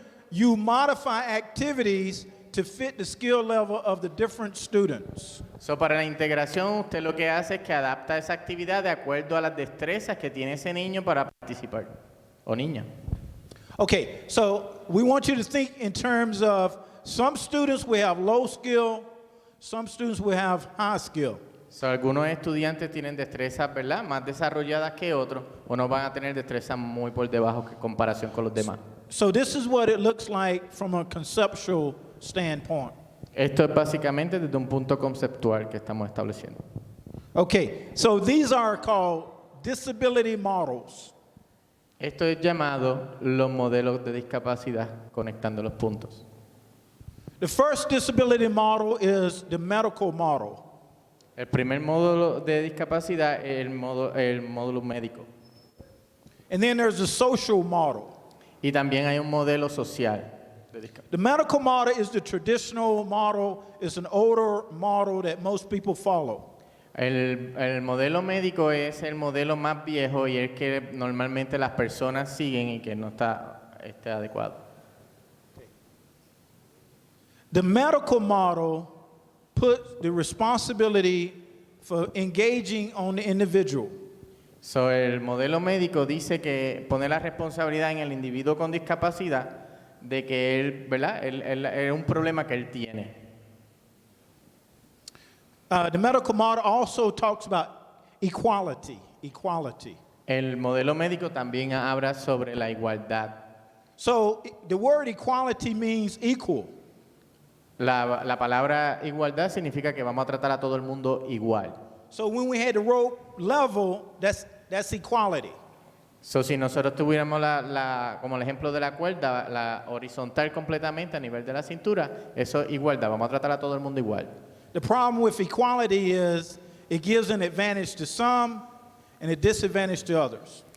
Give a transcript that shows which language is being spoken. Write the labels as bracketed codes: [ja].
[en] you modify activities to fit the skill level of the different students. [es] para la integración, usted lo que hace es que adapta esa actividad de acuerdo a las destrezas que tiene ese niño para participar, o niña. [en] Okay, so we want you to think in terms of some students will have low skill, some students will have high skill. [es] Algunos estudiantes tienen destrezas, ¿verdad?, más desarrolladas que otros, o no van a tener destrezas muy por debajo en comparación con los demás. [en] So this is what it looks like from a conceptual standpoint. [es] Esto es básicamente desde un punto conceptual que estamos estableciendo. [en] Okay, so these are called disability models. [es] Esto es llamado los modelos de discapacidad, conectando los puntos. [en] The first disability model is the medical model. [es] El primer módulo de discapacidad es el módulo médico. [en] And then there's the social model. [es] Y también hay un modelo social de discapacidad. [en] The medical model is the traditional model. It's an older model that most people follow. [es] El modelo médico es el modelo más viejo y el que normalmente las personas siguen y que no está adecuado. [en] The medical model puts the responsibility for engaging on the individual. [es] El modelo médico dice que pone la responsabilidad en el individuo con discapacidad de que él, ¿verdad? Es un problema que él tiene. [en] The medical model also talks about equality. [es] El modelo médico también habla sobre la igualdad. [en] So the word equality means equal. [es] La palabra igualdad significa que vamos a tratar a todo el mundo igual. [en] So when we had the rope level, that's equality. [es] Si nosotros tuviéramos como el ejemplo de la cuerda, la horizontal completamente a nivel de la cintura, eso es igualdad, vamos a tratar a todo el mundo igual. [en] The problem with equality is it gives an advantage to some and a disadvantage to others.